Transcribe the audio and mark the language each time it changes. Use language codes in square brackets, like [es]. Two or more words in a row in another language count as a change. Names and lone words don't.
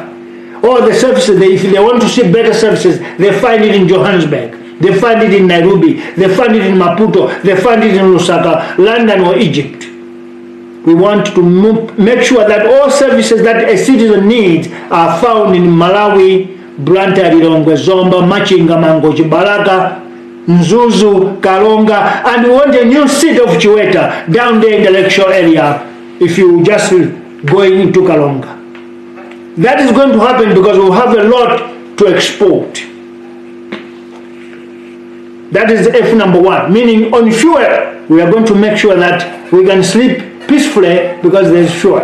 [en] All the services, if they want to see better services, they find it in Johannesburg, they find it in Nairobi, they find it in Maputo, they find it in Lusaka, London, or Egypt. We want to make sure that all services that a citizen needs are found in Malawi, Blantyre, Lilongwe, Zomba, Machinga, Mangochi, Baraka, Nzuzu, Kalonga, and we want a new seat of Chiweta down there in the lecture area if you just going into Kalonga. That is going to happen because we have a lot to export. That is F number 1, meaning on fuel, we are going to make sure that we can sleep peacefully because there is fuel.